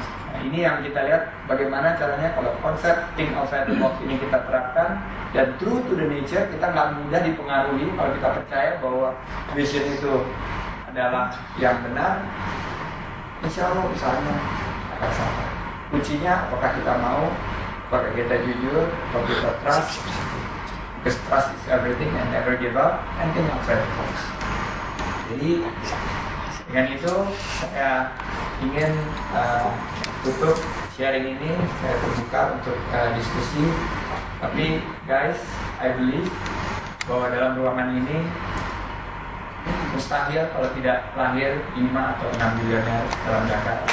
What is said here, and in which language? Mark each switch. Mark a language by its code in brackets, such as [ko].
[id] Nah, ini yang kita lihat bagaimana caranya kalau konsep think outside the box ini kita terapkan, dan true to the nature, kita nggak mudah dipengaruhi. Kalau kita percaya bahwa vision itu adalah yang benar, insya Allah usahanya akan sampai. Kuncinya apakah kita mau, apakah kita jujur, apakah kita trust. [en] Because trust is everything and never give up, and think outside the box. [id] Jadi dengan itu saya ingin tutup sharing ini. Saya terbuka untuk diskusi. [en] Tapi guys, I believe [id] bahwa dalam ruangan ini mustahil kalau tidak lahir 5 atau 6 bilioner dalam jangka 5.